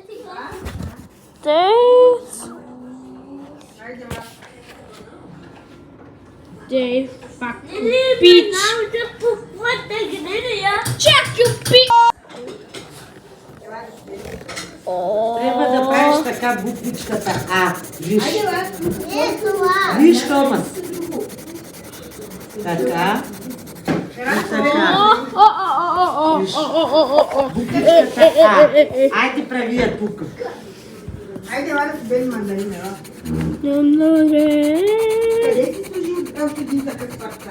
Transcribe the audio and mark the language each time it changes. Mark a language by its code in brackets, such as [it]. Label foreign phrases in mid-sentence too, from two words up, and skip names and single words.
[en] 10. They fucking bitch. Check you bitch. [sr] Treba da praviš [bg] така буквичката А. Виж. Виж, Томас. Така. И така. Буквичката А. Айде прави я тук. Айде, Валя, си бели мандарина, ела. Къде си служи още един такъв квартал?